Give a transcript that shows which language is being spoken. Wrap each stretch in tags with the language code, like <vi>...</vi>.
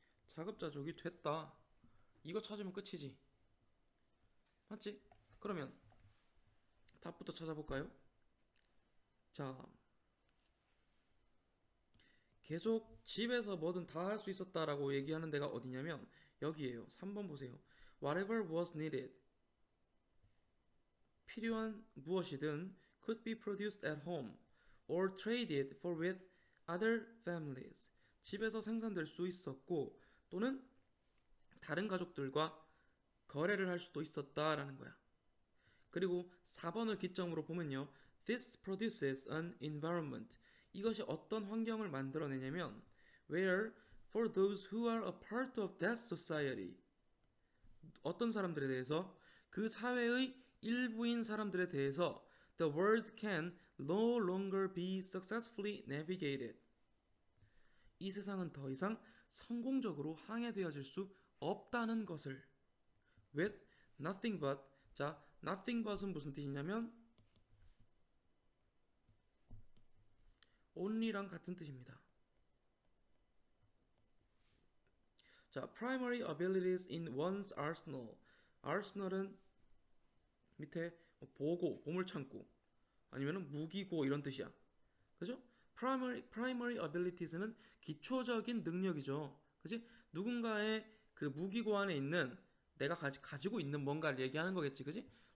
<ko>자급자족이 됐다. 이거 찾으면 끝이지. 맞지? 그러면 답부터 찾아볼까요? 자, 계속 집에서 뭐든 다 할 수 있었다라고 얘기하는 데가 어디냐면 여기에요. 3번 보세요.</ko> <en>Whatever was needed.</en> <ko>필요한 무엇이든</ko> <en>could be produced at home or traded for with other families.</en> <ko>집에서 생산될 수 있었고 또는 다른 가족들과 거래를 할 수도 있었다라는 거야. 그리고 4번을 기점으로 보면요.</ko> <en>This produces an environment.</en> <ko>이것이 어떤 환경을 만들어내냐면</ko> <en>where for those who are a part of that society.</en> <ko>어떤 사람들에 대해서 그 사회의 일부인 사람들에 대해서</ko> <en>the world can no longer be successfully navigated.</en> <ko>이 세상은 더 이상 성공적으로 항해되어질 수 없다는 것을</ko> <en>with nothing but.</en> <ko>자, nothing but은 무슨 뜻이냐면 only랑 같은 뜻입니다.</ko> <en>자, primary abilities in one's arsenal.</en> <ko>arsenal은 밑에 보물창고 아니면 무기고 이런 뜻이야. 그죠? primary abilities는 기초적인 능력이죠. 그지? 누군가의 그 무기고 안에 있는 내가 가지고 있는 뭔가를 얘기하는 거겠지. 그지?</ko>